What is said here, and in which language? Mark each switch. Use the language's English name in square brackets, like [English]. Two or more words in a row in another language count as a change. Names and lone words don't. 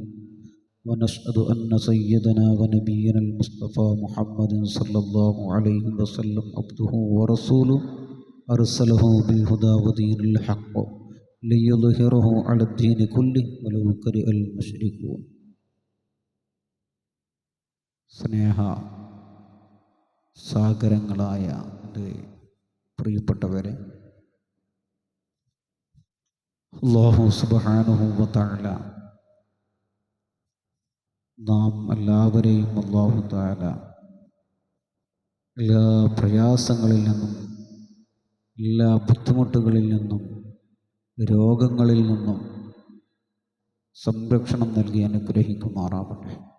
[Arabic] ونشهد أن سيدنا ونبينا المصطفى محمد صلى الله عليه وسلم عبده ورسوله أرسله بالهدى ودين الحق ليظهره على الدين كله ولو كره المشركون. [Malayalam] സ്നേഹ സാഗരങ്ങളായ എൻ്റെ പ്രിയപ്പെട്ടവരെ, [Arabic] الله سبحانه وتعالى [Malayalam] നാം എല്ലാവരെയും [Arabic] الله تعالى [Malayalam] എല്ലാ പ്രയാസങ്ങളിൽ നിന്നും, എല്ലാ ബുദ്ധിമുട്ടുകളിൽ നിന്നും, രോഗങ്ങളിൽ നിന്നും സംരക്ഷണം നൽകി അനുഗ്രഹിക്കുമാറാവട്ടെ.